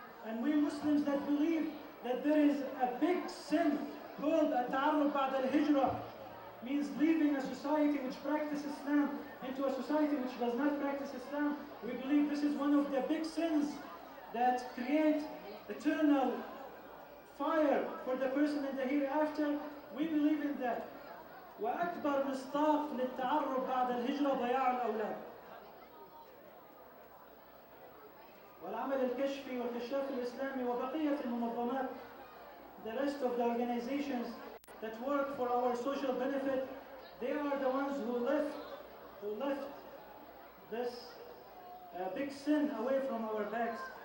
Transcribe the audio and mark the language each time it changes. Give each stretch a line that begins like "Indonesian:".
English: And we're Muslims that believe that there is a big sin called at-ta'arrub ba'd al-hijrah, means leaving a society which practices Islam into a society which does not practice Islam. We believe this is one of the big sins that create eternal fire for the person in the hereafter. We believe in that.
Arabic: وأكبر مصداق للتعرب بعد الهجرة ضياع الأولاد. والعمل الكشفي والكشاف الإسلامي وبقية المنظمات,
English: the rest of the organizations that work for our social benefit, they are the ones who left this big sin away from our backs.